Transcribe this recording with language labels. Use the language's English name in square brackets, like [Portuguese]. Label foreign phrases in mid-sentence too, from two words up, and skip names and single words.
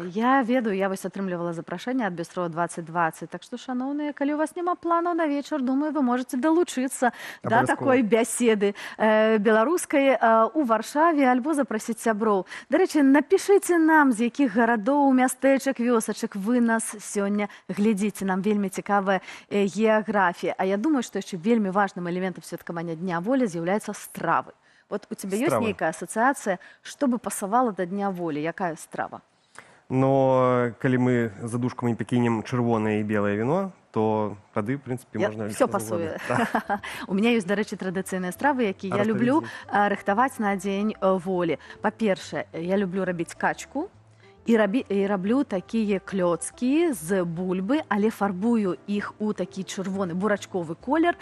[Belarusian] Я ведаю, я вось атрымлівала запрашэнне ад Бістро 2020, так што, шаноўныя, калі у вас няма планаў на вечар, думаю, вы можаце далучыцца да такой бяседы беларускай у Варшаве альбо запрасіць сяброў. Дарэчы, напішыце нам, з якіх гарадоў, мястэчак, вёсачак вы нас сёння глядзіце. Нам вельмі цікавая геаграфія. А я думаю, што яшчэ вельмі важным элементам святкавання Дня волі з'яўляюцца стравы. [Russian] Вот у тебя есть нейкая ассоциация, что бы пасавала до Дня воли? [Belarusian] Якая страва? Но калі мы за душкамі пакінем чырвонае і белае віно, то тады, в принципе, можна... Все пасуе. [Russian] У меня [Belarusian] ёсць, дарэчы, традыцыйныя стравы, якія я люблю рыхтаваць на Дзень волі. Па-першае, я люблю рабіць качку, і раблю такія клёцкі з бульбы, але фарбую іх у такі чырвоны бурачковы колер.